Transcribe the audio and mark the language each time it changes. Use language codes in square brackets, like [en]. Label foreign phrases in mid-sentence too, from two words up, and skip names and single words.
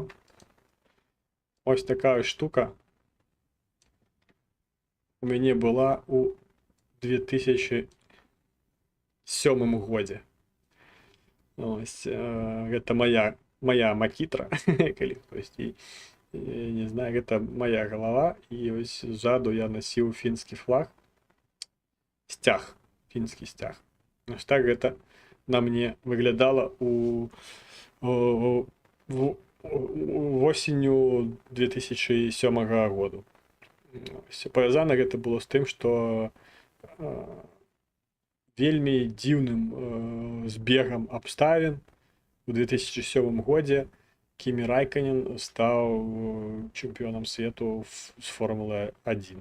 [be] Ось такая штука у мяне была у 2007 годзе. Ось, гэта моя макітра, калі хтось не знаю, гэта моя голова, і ось ззаду я насіў фінскі флаг, сцяг, фінскі сцяг. Ось так гэта на мне выглядала восенню 2007 году. Павязана гэта было з тым, што вельмі дзіўным збегам абставін у 2007 годзе Кімі Райконен стаў чэмпіёнам свету з Формулы 1.